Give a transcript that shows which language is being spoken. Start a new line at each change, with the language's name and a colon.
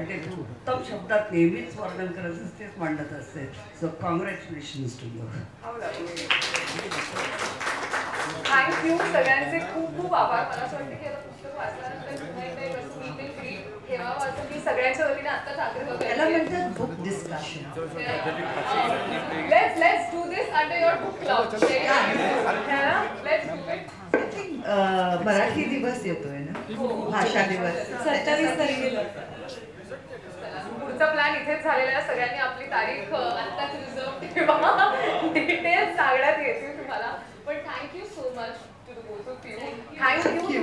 Marathi: आणि ते तू उत्तम शब्दात नेहमीच वर्णन करत असतेच, मांडत असते.
English: So congratulations to you.
Marathi: Thank you सगळ्यांचे खूप खूप आभार. मला असं वाटतं की आता पुस्तक वाचल्यानंतर पुन्हा एकदा एक असं मीट अँड ग्रीट ठेवावं असं मी सगळ्यांच्या वतीने आत्ताच आग्रह त्याला करते. म्हणतात book discussion.
English: Let's do this under your book club. Let's do it.
Marathi: Marathi दिवस येतोय ना, भाषा दिवस 27 तारखेला. पुढचा प्लॅन इथेच झालेला आहे. सगळ्यांनी आपली तारीख आत्ताच रिझर्व ठेवा. डिटेल्स सांगण्यात येतील तुम्हाला. पण
English: Thank you so much to the both of you. Thank you.